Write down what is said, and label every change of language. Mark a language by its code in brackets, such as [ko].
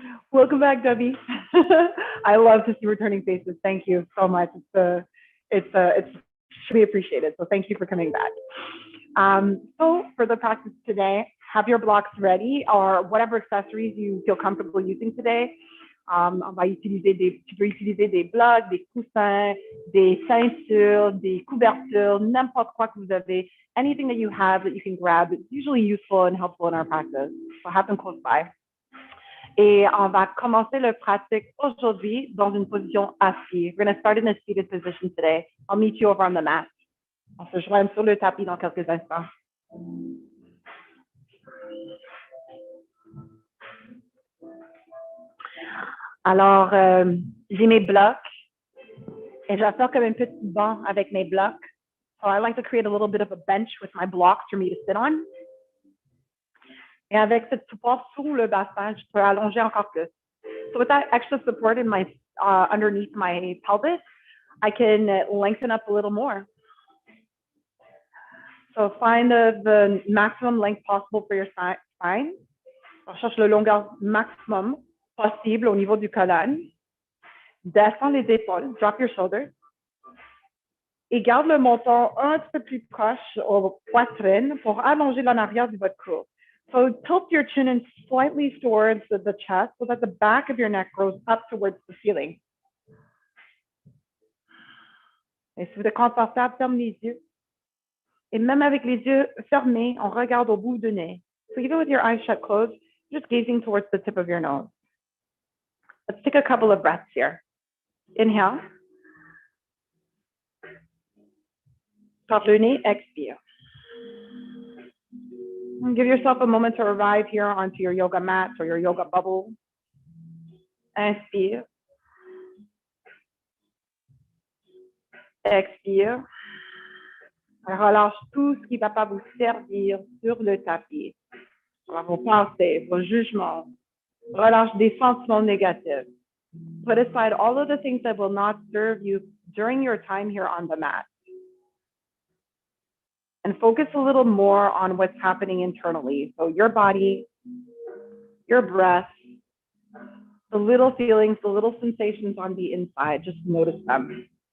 [en] Welcome back, Debbie. I love to see returning faces. Thank you so much. It's should be appreciated. So thank you for coming back. So for the practice today, have your blocks ready or whatever accessories you feel comfortable using today. [fr] On va utiliser tu peux utiliser des blocs, des coussins, des ceintures, des couvertures, n'importe quoi que vous avez, [en] anything that you have that you can grab. It's usually useful and helpful in our practice. So have them close by. [fr] Et on va commencer le pratique aujourd'hui dans une position assise. [en] We're going to start in a seated position today. I'll meet you over on the mat. [fr] On se joint sur le tapis dans quelques instants. Alors, j'ai mes blocs et je vais faire comme un petit banc avec mes blocs. [en] So I like to create a little bit of a bench with my blocks for me to sit on. [fr] Et avec cette support sur le bassin, je peux allonger encore plus. [en] So with that extra support in my underneath my pelvis, I can lengthen up a little more. So find the maximum length possible for your spine. [fr] On cherche le longueur maximum possible au niveau du colonne. Descends les épaules, [en] drop your shoulders. [fr] Et garde le menton un petit peu plus proche aux poitrines pour allonger l'en arrière de votre cou. [en] So tilt your chin in slightly towards the chest so that the back of your neck goes up towards the ceiling. [fr] Et si vous êtes confortable, ferme les yeux. Et même avec les yeux fermés, on regarde au bout du nez. [en] So even with your eyes shut closed, just gazing towards the tip of your nose. Let's take a couple of breaths here. Inhale. [fr] Par le nez, expire. [en] And give yourself a moment to arrive here onto your yoga mat or your yoga bubble. [fr] Inspire. Expire. Relâche tout ce qui ne va pas vous servir sur le tapis. Vos pensées, vos jugements. Relâche des sentiments négatifs. [en] Put aside all of the things that will not serve you during your time here on the mat. And focus a little more on what's happening internally. So your body, your breath, the little feelings, the little sensations on the inside, just notice them.